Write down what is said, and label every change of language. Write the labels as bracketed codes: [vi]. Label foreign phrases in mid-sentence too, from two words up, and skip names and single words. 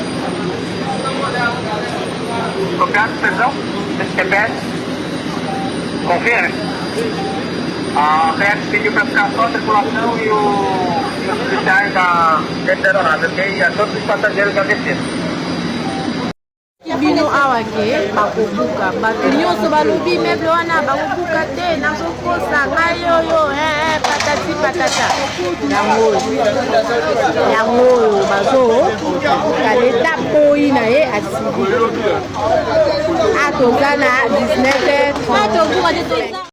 [pt] Copiado, prisão? repete. Confere. A PF pediu para ficar só a tripulação e os oficiais da aeronave, ok? E a todos os passageiros da descida. [ln] bino awa ke bakobuka bato nyonso balobi meuble wana bakobuka te nakokosa ngai oyo [fr] patati patata [ln] yango oyo bazobuka leta poi na ye asili atoza na 19h30